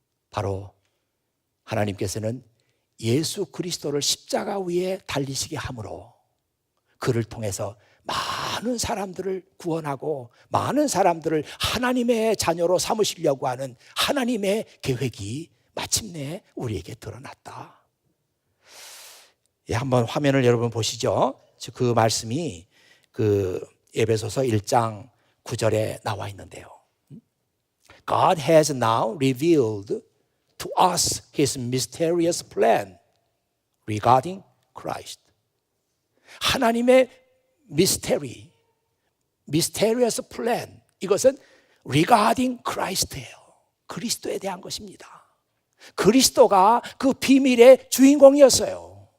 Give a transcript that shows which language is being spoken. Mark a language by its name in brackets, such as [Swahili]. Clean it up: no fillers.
[Korean] 바로 하나님께서는 예수 그리스도를 십자가 위에 달리시게 함으로 그를 통해서 많은 사람들을 구원하고 많은 사람들을 하나님의 자녀로 삼으시려고 하는 하나님의 계획이 마침내 우리에게 드러났다. 한번 화면을 여러분 보시죠. 그 말씀이 그 에베소서 1장 9절에 나와 있는데요. [English] God has now revealed to us His mysterious plan regarding Christ. [Korean] 하나님의 미스테리, [English] mysterious plan, [Korean] 이것은 [English] regarding Christ [Korean] 예요. 그리스도에 대한 것입니다. 그리스도가 그 비밀의 주인공이었어요.